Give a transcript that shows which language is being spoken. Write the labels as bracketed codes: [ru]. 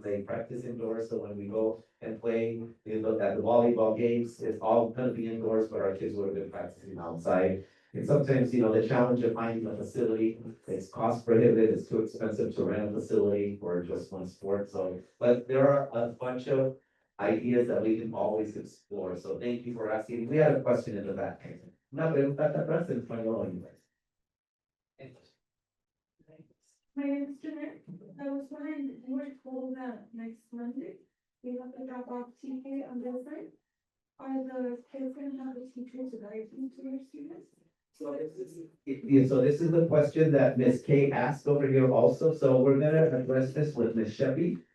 [en] They practice indoors, so when we go and play, at the volleyball games, it's all gonna be indoors, but our kids would have been practicing outside. And sometimes, the challenge of finding a facility, it's cost prohibitive, it's too expensive to rent a facility for just one sport, so, but there are a bunch of ideas that we can always explore, so thank you for asking. We had a question in the back. [es] Una pregunta acá atrás en español, inglés. [en] my name is Jeanette. I was wondering, you were told that next Monday, we have to drop off TK on the side. Are the kids gonna have a teacher to guide them to their students? So this is the question that Ms. K asked over here also, so we're gonna address this with Ms. Sheppy.